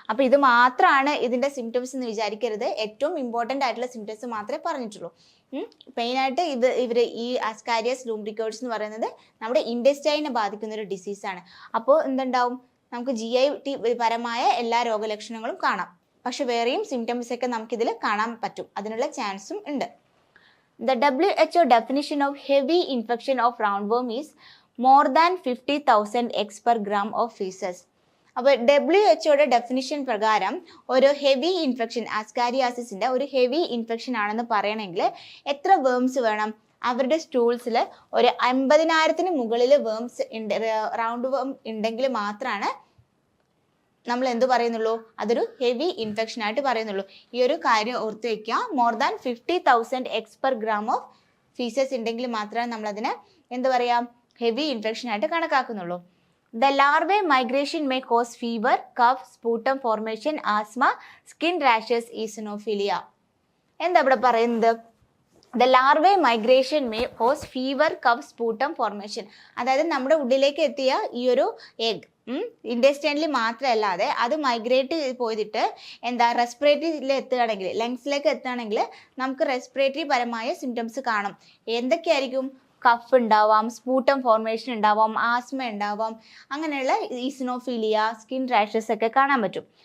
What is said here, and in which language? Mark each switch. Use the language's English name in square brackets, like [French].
[Malayalam] അപ്പോൾ ഇത് മാത്രമാണ് ഇതിൻ്റെ സിംറ്റംസ് എന്ന് വിചാരിക്കരുത്. ഏറ്റവും ഇമ്പോർട്ടൻ്റ് ആയിട്ടുള്ള സിംറ്റംസ് മാത്രമേ പറഞ്ഞിട്ടുള്ളൂ. മെയിനായിട്ട് ഇവർ ഈ ആസ്കാരിയാസ് ലൂംബ്രിക്കേറ്റ്സ് എന്ന് പറയുന്നത് നമ്മുടെ ഇൻഡസ്റ്റൈനെ ബാധിക്കുന്ന ഒരു ഡിസീസാണ്. അപ്പോൾ എന്തുണ്ടാവും? നമുക്ക് GI പരമായ എല്ലാ രോഗലക്ഷണങ്ങളും കാണാം. പക്ഷെ വേറെയും സിംറ്റംസ് ഒക്കെ നമുക്കിതിൽ കാണാൻ പറ്റും. അതിനുള്ള ചാൻസും ഉണ്ട്. [English] The WHO definition of heavy infection of roundworm is more than 50,000 eggs per gram of feces. [Malayalam] അപ്പോൾ WHO ഡെഫിനിഷൻ പ്രകാരം ഒരു ഹെവി ഇൻഫെക്ഷൻ, ആസ്കാരിയാസിസിന്റെ ഒരു ഹെവി ഇൻഫെക്ഷൻ ആണെന്ന് പറയണമെങ്കിൽ എത്ര വേംസ് വേണം? അവരുടെ സ്റ്റൂൾസിൽ ഒരു 50,000 മുകളിൽ വേംസ് റൗണ്ട് വേം ഉണ്ടെങ്കിൽ മാത്രമാണ് നമ്മൾ എന്ത് പറയുന്നുള്ളൂ? അതൊരു ഹെവി ഇൻഫെക്ഷൻ ആയിട്ട് പറയുന്നുള്ളൂ. ഈ ഒരു കാര്യം ഓർത്ത് വയ്ക്കുക. [English] more than 50,000 eggs per gram of faeces [Malayalam] ഉണ്ടെങ്കിൽ മാത്രമേ നമ്മളതിനെ ഹെവി ഇൻഫെക്ഷൻ ആയിട്ട് കണക്കാക്കുന്നുള്ളൂ. [English] The larvae migration may cause fever, cough, sputum formation, asthma, skin rashes, eosinophilia. [Malayalam] എന്താ ഇവിടെ പറയുന്നത്? [English] The larvae migration may cause fever, cough, sputum formation. [Malayalam] അതായത് നമ്മുടെ ഉള്ളിലേക്ക് എത്തിയ ഈ ഒരു എഗ് ഇൻഡസ്റ്റൈനിൽ മാത്രമല്ലാതെ അത് മൈഗ്രേറ്റ് പോയിട്ട് റെസ്പിറേറ്ററിയിൽ എത്തുകയാണെങ്കിൽ, ലങ്സിലേക്ക് എത്തുകയാണെങ്കിൽ നമുക്ക് റെസ്പിറേറ്ററി പരമായ സിംറ്റംസ് കാണും. എന്തൊക്കെയായിരിക്കും? കഫ് ഉണ്ടാവാം, സ്പൂട്ടം ഫോർമേഷൻ ഉണ്ടാവാം, ആസ്മ ഉണ്ടാവാം, അങ്ങനെയുള്ള ഈസിനോഫീലിയ, സ്കിൻ റാഷസ് ഒക്കെ കാണാൻ പറ്റും.